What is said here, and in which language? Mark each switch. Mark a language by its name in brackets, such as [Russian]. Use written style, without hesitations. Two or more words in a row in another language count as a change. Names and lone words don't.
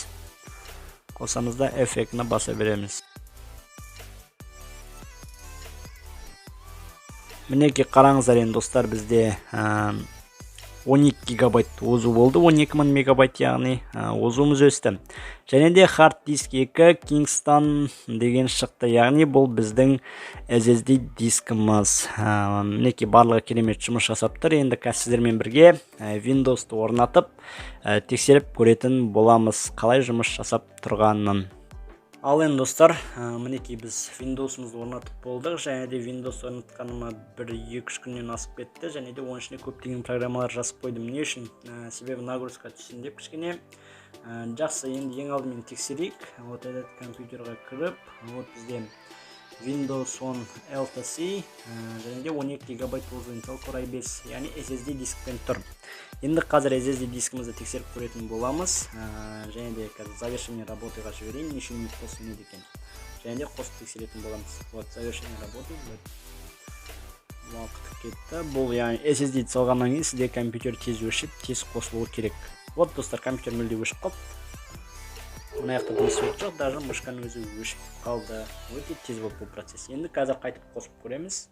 [Kazakh] Қосамыз да эффектіні баса береміз. Мінекей қараңыздар, енді достар, бізде 12 гигабайт озу болды, 12.000 мегабайт, яғни озуымыз өсті. Және де [English] hard disk [Kazakh] 2 Kingston деген шықты, яғни бұл біздің SSD дискіміз. Мінекей барлығы керемет жұмыс жасап тұр. Енді сіздермен бірге Windows'ты орнатып, тексеріп көретін боламыз қалай жұмыс жасап тұрғанын. Ал енді достар, мінекей біз Windows'ымызды орнатып болдық, және де Windows орнатқаныма 1-2 күннен асып кетті, және де оның ішіне көптеген программалар жазып қойдым. Не үшін? Себебі нагрузка түссін деп кішкене. Жақсы, енді ең алдымен тексерейік. [Russian] Вот этот [Kazakh] компьютерға кіріп, вот бізде Windows 10 LTC, және де 12 гигабайт озу Intel Core i5, яғни SSD дискпен тұр. Енді қазір SSD дискімізді тексеріп көретін боламыз, және де қазір [Russian] завершение работаға [Kazakh] жіберейін, неше минут болсын еді екен. Және де қосып тексеретін боламыз. [Russian] Вот завершение работы, [Kazakh] уақыт кетті. Бұл яғни SSD салғаннан кейін сізде компьютер тез өшіп, тез қосылуы керек. Вот достар, компьютер мүлде өшіп қалды. Мына жақта дұрыс жоқ, даже мышканың өзі өшіп қалды. Өте тез болды бұл процесс. Енді қазір қайтып қосып көреміз.